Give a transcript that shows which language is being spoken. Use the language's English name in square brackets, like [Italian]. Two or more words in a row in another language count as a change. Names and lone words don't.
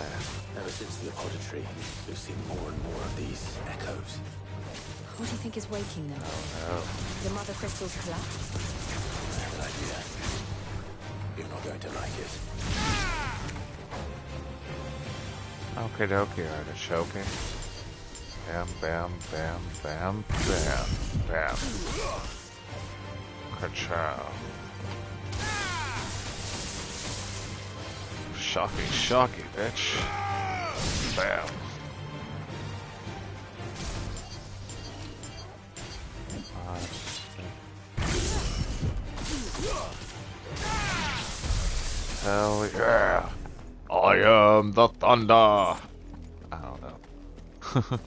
[English] Ever since the apothecary, we've seen more and more of these echoes. What do you think is waking them? Oh The mother crystals collapsed? I have an idea. You're not going to like it. no. Okie dokie, artichoke. Bam, bam, bam, bam, bam, bam. Ka-chow. Shocky, shocky, bitch. Bam. Hell yeah. I am the thunder. I don't know.